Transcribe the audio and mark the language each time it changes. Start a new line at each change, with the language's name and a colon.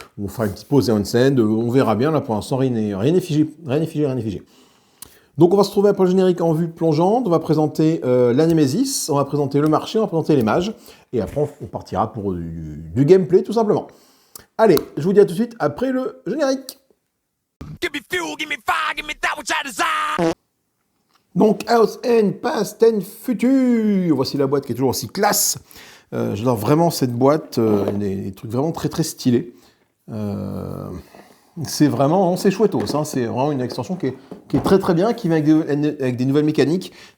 French: On fera une petite pause et Hound's End. On verra bien. Là, pour l'instant, rien n'est figé. Rien n'est figé. Donc, on va se trouver après le générique en vue plongeante. On va présenter la Nemesis. On va présenter le marché. On va présenter les mages. Et après, on partira pour du gameplay, tout simplement. Allez, je vous dis à tout de suite après le générique.
English: Give me fuel, give me fire, give me that which I desire. Donc, Hound's End Past and Future.
French: Voici la boîte qui est toujours aussi classe. J'adore vraiment cette boîte. Des trucs vraiment très très stylés. C'est vraiment, c'est chouettos. Hein. C'est vraiment une extension qui est très très bien, qui vient avec des nouvelles mécaniques.